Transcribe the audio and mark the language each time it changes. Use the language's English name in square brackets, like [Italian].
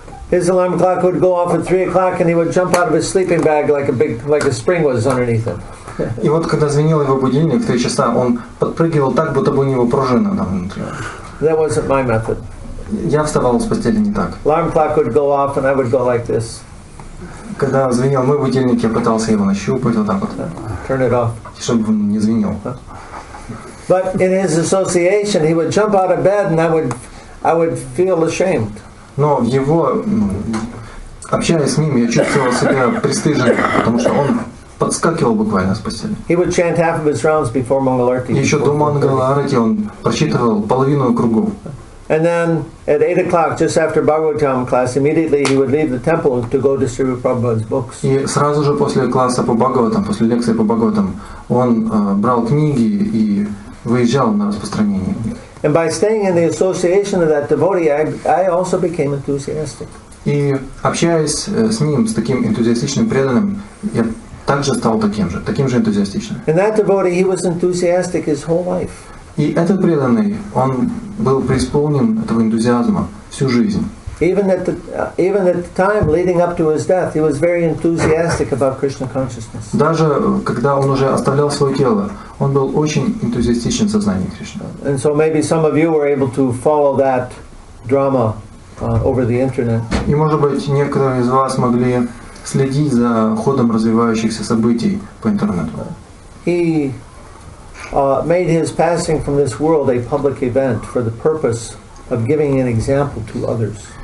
[English] His alarm clock would go off at 3 o'clock, and he would jump out of his sleeping bag like a spring was underneath him. [Russian] И вот когда звенел его будильник в 3 часа, он подпрыгивал так, будто бы у него пружина там внутри. [English] That wasn't my method. [Russian] Я вставал с постели не так. [English] Alarm clock would go off and I would go like this. [Russian] Когда звенел мой будильник, я пытался его нащупать вот так вот, [English] Turn it off. [Russian] чтобы он не звенел. [English] But in his association, he would jump out of bed and I would feel ashamed. [Russian] Но в его, общаясь с ним, я чувствовал себя пристыженным, потому что он подскакивал буквально с постели. [English] He would chant half of his rounds before Mangalarti. [Russian] Еще до Мангаларати он прочитывал половину кругов. [English] And then at 8 o'clock, just after Bhagavatam class, immediately he would leave the temple to go distribute Prabhupada's books. [Russian] И сразу же после класса по Бхагаватам, после лекции по Бхагаватам, он брал книги и выезжал на распространение. [English] And by staying in the association of that devotee, I also became enthusiastic. [Russian] И общаясь с ним, с таким энтузиастичным преданным, я также стал таким же энтузиастичным. [English] And that devotee, he was enthusiastic his whole life. [Russian] И этот преданный, он был преисполнен этого энтузиазма всю жизнь. [English] Even at the time leading up to his death, he was very enthusiastic about Krishna consciousness. [Russian] Даже когда он уже оставлял свое тело, он был очень энтузиастичен в сознании Кришны. [English] And so maybe some of you were able to follow that drama over the internet. [Russian] И, может быть, некоторые из вас могли следить за ходом развивающихся событий по интернету. [English] He made his passing from this world a public event for the purpose of giving an example to others.